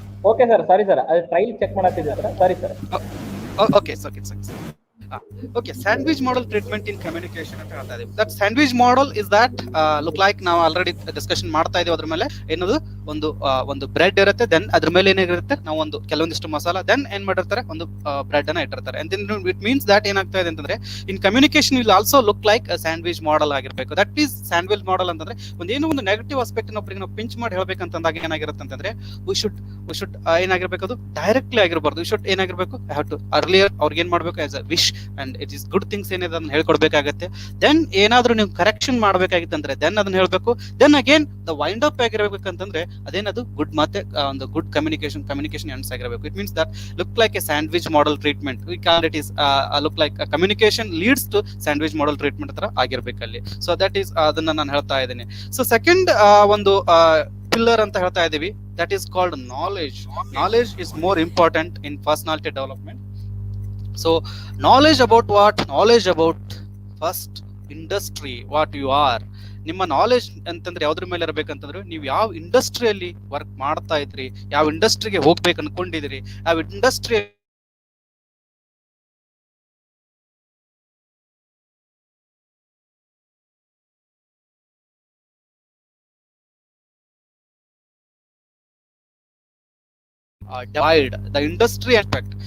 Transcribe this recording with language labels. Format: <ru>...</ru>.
<kn>Okay sir, sorry sir, ಅದು trail check ಮಾಡತ್ತಿದ್ದೆ sir, sorry sir. Okay sir.</kn> <en>Okay, sandwich model treatment in communication</en> <kn>ಅಂತ ಹೇಳ್ತಾ ಇದೀವಿ.</kn> <en>That sandwich model is that look like</en> <kn>ನಾವು already discussion ಮಾಡ್ತಾ ಇದೀವಿ. ಅದ್ರ ಮೇಲೆ ಏನದು ಒಂದು ಬ್ರೆಡ್ ಇರುತ್ತೆ, ದೆನ್ ಅದ್ರ ಮೇಲೆ ಏನಾಗಿರುತ್ತೆ, ನಾವು ಒಂದು ಕೆಲವೊಂದಿಷ್ಟು ಮಸಾಲ, ದೆನ್ ಏನ್ ಮಾಡಿರ್ತಾರೆ, ಒಂದು ಬ್ರೆಡ್ ಅನ್ನ ಇಟ್ಟಿರ್ತಾರೆ.</kn> <en>and then it means that</en> <kn>ಏನಾಗ್ತಾ ಇದೆ ಅಂತಂದ್ರೆ</kn> <en>In communication will also look like sandwich model ಆಗಿರ್ಬೇಕು.</en> <kn>ದಟ್ ಈಸ್ ಸ್ಯಾಂಡ್ವಿಚ್ ಮಾಡೆಲ್ ಅಂತಂದ್ರೆ ಒಂದೇನೋ ಒಂದು ನೆಗೆಟಿವ್ ಆಸ್ಪೆಕ್ಟ್ ಒಬ್ಬರಿಗೆ ನಾವು ಪಿಂಚ್ ಮಾಡಿ ಹೇಳ್ಬೇಕಂತಂದಾಗ ಏನಾಗಿರುತ್ತೆ ಅಂತಂದ್ರೆ ವಿ ಶುಡ್ ಏನಾಗಿರ್ಬೇಕು, ಅದು ಡೈರೆಕ್ಟ್ಲಿ ಆಗಿರಬಾರ್ದು. ವಿ ಶುಡ್ ಏನಾಗಿರ್ಬೇಕು, ಹ್ಯಾವ್ ಟು ಅರ್ಲಿಯರ್ ಅವ್ರಿಗೆ ಏನ್ ಮಾಡ್ಬೇಕು</kn> <en>as a wish and it is good things</en> <kn>ಏನಿದೆ ಅದನ್ನ ಹೇಳ್ಕೊಡ್ಬೇಕಾಗತ್ತೆ. ದೆನ್ ಏನಾದ್ರೂ ನೀವು ಕರೆಕ್ಷನ್ ಮಾಡ್ಬೇಕಾಗಿತ್ತಂದ್ರೆ ದೆನ್ ಅದನ್ನ ಹೇಳ್ಬೇಕು. Then again the wind up ಆಗಿರ್ಬೇಕಂತಂದ್ರೆ ಅದೇನದು ಗುಡ್ ಮತ್ತೆ ಒಂದು ಗುಡ್ ಕಮ್ಯುನಿಕೇಶನ್ ಎಂಡ್ಸ್ ಆಗಿರಬೇಕು.</kn> <en>It means that look like a sandwich model treatment. We call it is look like communication leads to sandwich model treatment</en> <kn>ತರ ಆಗಿರ್ಬೇಕು ಅಲ್ಲಿ. So that is ಅದನ್ನ ನಾನು ಹೇಳ್ತಾ ಇದ್ದೀನಿ. ಸೊ ಸೆಕೆಂಡ್ ಒಂದು ಪಿಲ್ಲರ್ ಅಂತ ಹೇಳ್ತಾ ಇದೀವಿ,</kn> <en>That is called knowledge. Knowledge is more important in personality development. So knowledge about what? Knowledge about first industry, what you are.</en> <kn>ನಿಮ್ಮ ನಾಲೆಜ್ ಅಂತಂದ್ರೆ ಯಾವ್ದ್ರ ಮೇಲೆ ಇರ್ಬೇಕಂತಂದ್ರೆ ನೀವು ಯಾವ ಇಂಡಸ್ಟ್ರಿಯಲ್ಲಿ ವರ್ಕ್ ಮಾಡ್ತಾ ಇದ್ರಿ, ಯಾವ ಇಂಡಸ್ಟ್ರಿಗೆ ಹೋಗ್ಬೇಕು ಅನ್ಕೊಂಡಿದ್ರಿ, ಯಾವ industry</kn> <en>Divide the industry aspect.</en>